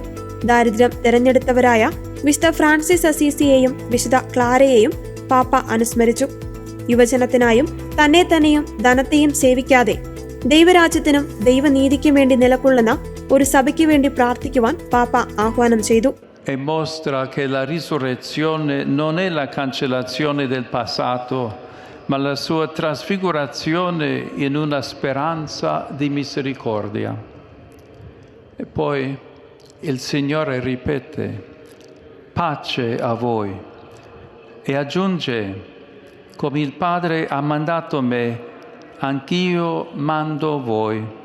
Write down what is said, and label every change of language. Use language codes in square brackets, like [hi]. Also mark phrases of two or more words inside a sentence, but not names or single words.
[ml] ദാരിദ്ര്യം തിരഞ്ഞെടുത്തവരായ വിശുദ്ധ ഫ്രാൻസിസ് അസീസിയെയും വിശുദ്ധ ക്ലാരയെയും പാപ്പ അനുസ്മരിച്ചു. യുവജനത്തിനായും തന്നെ തന്നെയും ധനത്തെയും സേവിക്കാതെ ദൈവരാജ്യത്തിനും ദൈവനീതിക്കും വേണ്ടി നിലകൊള്ളുന്ന ഒരു സഭയ്ക്ക് വേണ്ടി പ്രാർത്ഥിക്കുവാൻ പാപ്പ ആഹ്വാനം ചെയ്തു. [it] E mostra che la risurrezione non è la cancellazione del passato, ma la sua trasfigurazione in una speranza di misericordia. E poi il Signore ripete, pace a voi, e aggiunge, come il Padre ha mandato me, anch'io mando voi.